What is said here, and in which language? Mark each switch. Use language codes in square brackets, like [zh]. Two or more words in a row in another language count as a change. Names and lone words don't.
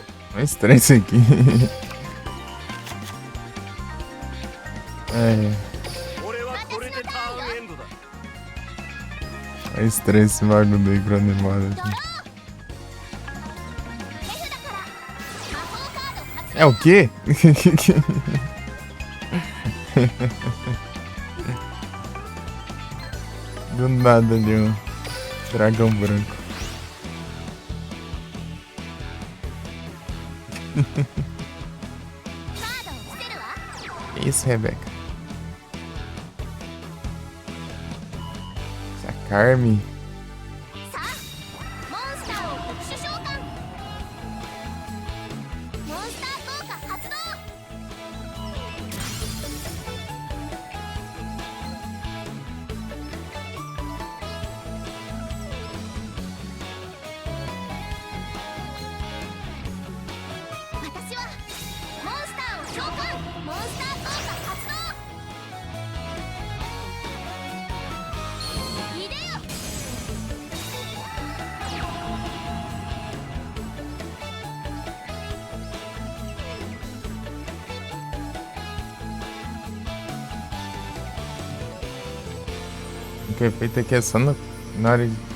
[pt] É estranho isso aqui. [ja] 俺はこれでターンエンドだ [pt] É estranho esse bagulho aí pra animado aqui. [ja] 手札から魔法カード発 [pt] É o quê? Do nada ali um dragão branco. Que isso, Rebeca? Essa Carme. [ja] さあモンスターを特殊召喚モンスター効果発動私はモンスターを召喚モンスター効果発動いでよ [pt] O efeito aqui é só na hora de...